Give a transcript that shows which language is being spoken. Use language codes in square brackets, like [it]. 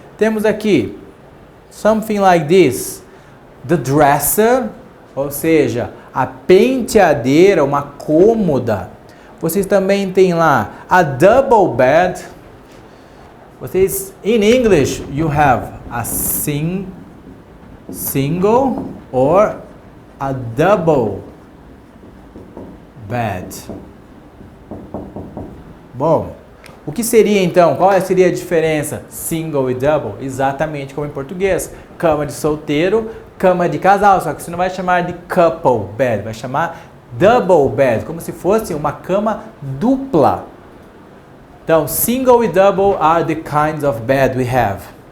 [pt] Temos aqui [en] something like this, the dresser, [pt] ou seja, a penteadeira, uma cômoda. Vocês também têm lá a double bed. [en] Vocês, in English, you have a single or a double bed. [pt] Bom, o que seria então? Qual seria a diferença? Single e double? Exatamente como em português. Cama de solteiro, cama de casal. Só que você não vai chamar de couple bed, vai chamar double bed, como se fosse uma cama dupla. [en] Então, single e double are the kinds of bed we have.